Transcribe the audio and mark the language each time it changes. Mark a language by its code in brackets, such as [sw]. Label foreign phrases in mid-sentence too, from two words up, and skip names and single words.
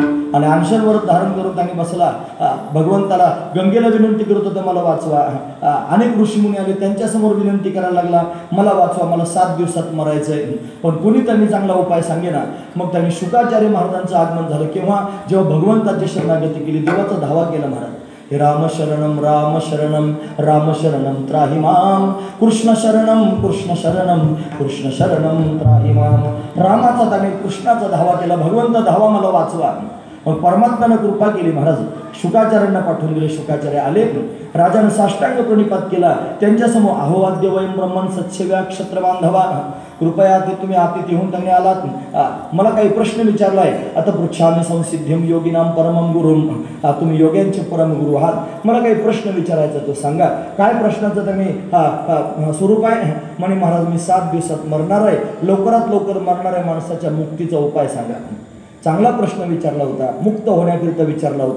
[mr] आणि अनशन व्रत धारण करून त्यांनी बसला. भगवंताला, गंगेला विनंती करत होता मला वाचवा. अनेक ऋषीमुनी आले, त्यांच्यासमोर विनंती करायला लागला मला वाचवा, मला 7 दिवसात मरायचंय. पण कुणी त्यांनी चांगला उपाय सांगेना. मग त्यांनी शुकाचार्य महाराजांचं आगमन झालं. केव्हा? जेव्हा भगवंताची शरणागती केली, देवाचा धावा केला महाराज. [sa] हे राम शरणम राम शरणम राम शरणम त्राहि माम, कृष्ण शरणम कृष्ण शरणम कृष्ण शरणम त्राहि माम. [mr] रामाचा त्याने कृष्णाचा धावा केला, भगवंत धावा मला वाचवा. मग परमात्म्यानं कृपा केली, महाराज शुकाचार्यांना पाठवून दिले. शुकाचार्य आले, राजानं साष्टांग प्रणिपात केला त्यांच्यासमोर. [sa] अहोवाद्य वयम ब्रह्मण सत्सेव्या क्षत्र बांधवा, [mr] कृपया ते तुम्ही आतिथ्य होऊन त्यांनी आलात. मला काही प्रश्न विचारलाय. [sa] आता पृच्छामी संसिद्धिम योगिनाम परमं गुरुम, [mr] तुम्ही योग्यांचे परमगुरु आहात, मला काही प्रश्न विचारायचा तो सांगा. काय प्रश्नाचं त्यांनी स्वरूप आहे? म्हणे महाराज मी 7 दिवसात मरणार आहे, लवकरात लवकर मरणाऱ्या माणसाच्या मुक्तीचा उपाय सांगा. चांगला प्रश्न विचारला होता, मुक्त होण्याकरिता विचारला होता.